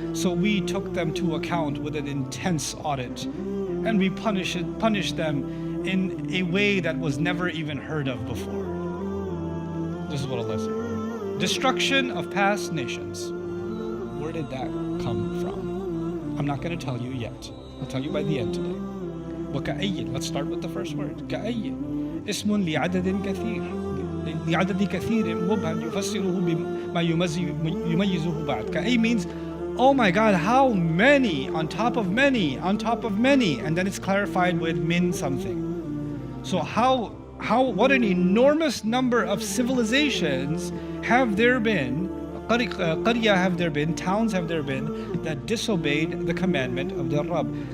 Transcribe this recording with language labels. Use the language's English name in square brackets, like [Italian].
[English] So we took them to account with an intense audit, and we punished them in a way that was never even heard of before. This is what Allah said. Destruction of past nations. Where did that come from? I'm not going to tell you yet. I'll tell you by the end today. [Arabic] وكأي. [English] Let's start with the first word. [Arabic] كأي اسم لعدد كثير لعدد كثير مبهم يفسره بما يميزه بعد. [English] كأي means, oh my God, how many on top of many on top of many, and then it's clarified with min something. So what an enormous number of civilizations have there been, qarya have there been, towns have there been, that disobeyed the commandment of their Rabb.